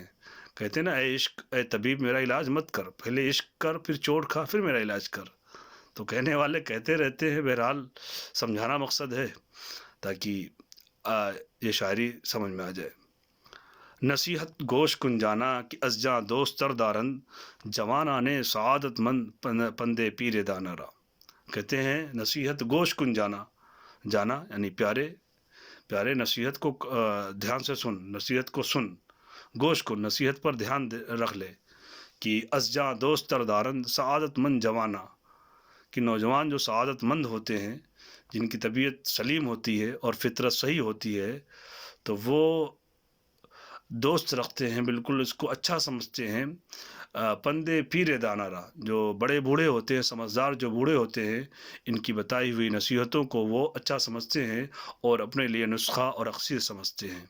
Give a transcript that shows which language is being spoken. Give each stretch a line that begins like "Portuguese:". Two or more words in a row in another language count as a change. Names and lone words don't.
Urdu: کہتے ہیں نا، اے عشق اے طبیب میرا علاج مت کر، پہلے عشق کر، پھر چوٹ کھا، پھر میرا علاج کر۔ تو کہنے والے کہتے رہتے ہیں، بہرحال سمجھانا مقصد ہے تاکہ یہ شاعری سمجھ میں آ جائے۔
Persian: نصیحت گوش کن جانا کہ از جاں دوست تر دارند، جوانان سعادت مند پندے پیر دانا را۔
Urdu: کہتے ہیں
Persian: نصیحت گوش کن جانا،
Urdu: جانا یعنی پیارے پیارے نصیحت کو دھیان سے سن، نصیحت کو سن،
Persian: گوش کن
Urdu: نصیحت پر دھیان رکھ لے کہ
Persian: از جاں دوست تر دارند سعادت مند جوانا،
Urdu: کہ نوجوان جو سعادت مند ہوتے ہیں، جن کی طبیعت سلیم ہوتی ہے اور فطرت صحیح ہوتی ہے، تو وہ دوست رکھتے ہیں، بالکل اس کو اچھا سمجھتے ہیں۔
Persian: پندے پیر دانارا،
Urdu: جو بڑے بوڑھے ہوتے ہیں، سمجھدار جو بوڑھے ہوتے ہیں، ان کی بتائی ہوئی نصیحتوں کو وہ اچھا سمجھتے ہیں اور اپنے لیے نسخہ اور اکسیر سمجھتے ہیں۔